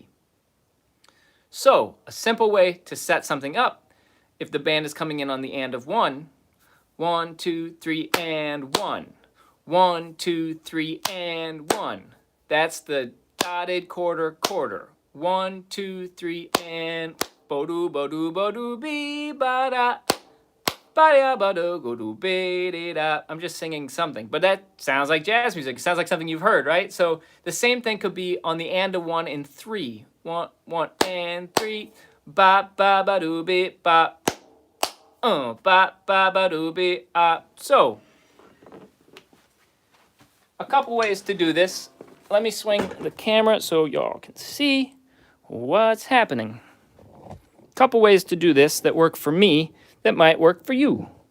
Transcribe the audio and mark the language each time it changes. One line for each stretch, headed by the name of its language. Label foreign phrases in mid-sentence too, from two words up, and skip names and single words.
English: So a simple way to set something up, if the band is coming in on the and of one, 1, 2, 3, and 1. 1, 2, 3, and 1. That's the dotted quarter quarter. 1, 2, 3, and bo-do, bo-do, bo-do, be, ba-da, ba-da, ba-do, go-do, be-de-da. I'm just singing something, but that sounds like jazz music. It sounds like something you've heard, right? So the same thing could be on the and of 1 and 3. 1, 1, and 3. Ba, ba, ba-do, be, ba. Ba, ba, ba-do, be, So, a couple ways to do this. Let me swing the camera so y'all can see what's happening. Couple ways to do this that work for me that might work for you.